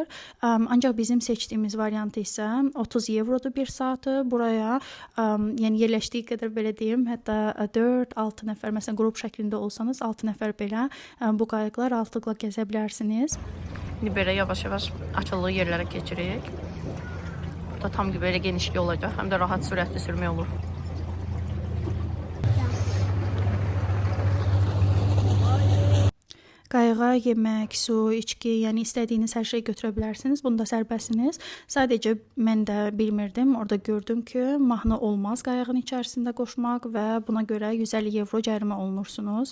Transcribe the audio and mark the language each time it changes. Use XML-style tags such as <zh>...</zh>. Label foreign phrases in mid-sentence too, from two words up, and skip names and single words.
<az>Ancaq bizim seçdiyimiz variantı isə 30 evrodur bir saatı. Buraya yəni yerləşdiyi qədər belə deyim, hətta 4-6 nəfər məsələn qrup şəklində olsanız 6 nəfər belə bu qayıqlar rahatlıqla gəzə bilərsiniz. İndi belə yavaş-yavaş açıldığı yerlərə keçirik.</az> <tr>Burada tam gibi böyle genişliği olacak. Hem de rahat süratli sürmeye olur.</tr> <az>Qayığa yemək, su, içki, yəni istədiyiniz hər şey götürə bilərsiniz. Bunda sərbəstsiniz. Sadəcə mən də bilmirdim. Orada gördüm ki, mahnı olmaz qayığın içərisində qoşmaq və buna görə 150 evro cərimə olunursunuz.</az>